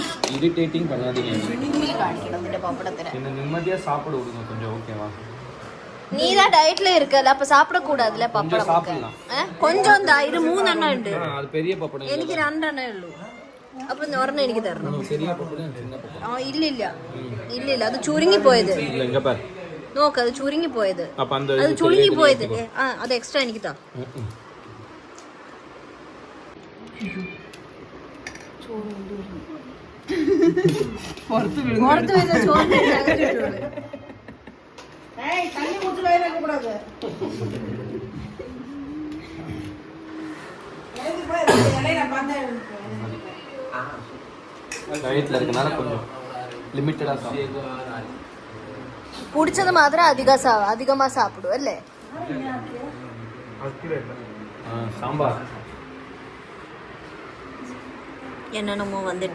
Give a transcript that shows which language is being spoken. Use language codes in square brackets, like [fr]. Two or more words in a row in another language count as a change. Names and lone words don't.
[ta] இரிட்டேட்டிங் பண்ணாதீங்க. சினிமில் காணிக்கணும் இந்த பப்படத்துல. என்ன நிம்மதியா சாப்பிட விடுங்க கொஞ்சம், ஓகேவா? நீ தான் டயட்ல இருக்கல, அப்ப சாப்பிட கூடாதுல கொஞ்சம் பப்படம். சாப்பிடலாம். கொஞ்சம் தான், இது 3 எண்ணம் ഉണ്ട്. அது பெரிய பப்படம். [ml] എനിക്ക് 2 എണ്ണേ ഉള്ളൂ. അപ്പൊ ഒരെണ്ണം എനിക്ക് തരണം. [ta] பெரிய பப்படம் சின்ன பப்படம். [ml] ഇല്ല ഇല്ല ഇല്ല ഇല്ല, അത് ചുരുങ്ങി പോയത്. [ta] இல்ல இங்க பாரு. [ml] നോക്ക്, അത് ചുരുങ്ങി പോയത്. [ta] அப்ப அந்த [ml] അത് ചുരുങ്ങി പോയത്. അത് എക്സ്ട്രാ എനിക്ക് താ. പുറത്ത് വരുന്ന ചോറ് [ta] டயட்ல இருக்கனால கொஞ்சம் லிமிட்டடா சாப்பிடு. [ml] പിടിച്ചത് മാത്രം അധികമാ സാപ്പിടും അല്ലേ? [ta] சாம்பார் என்னென்னமோ வந்துட்டு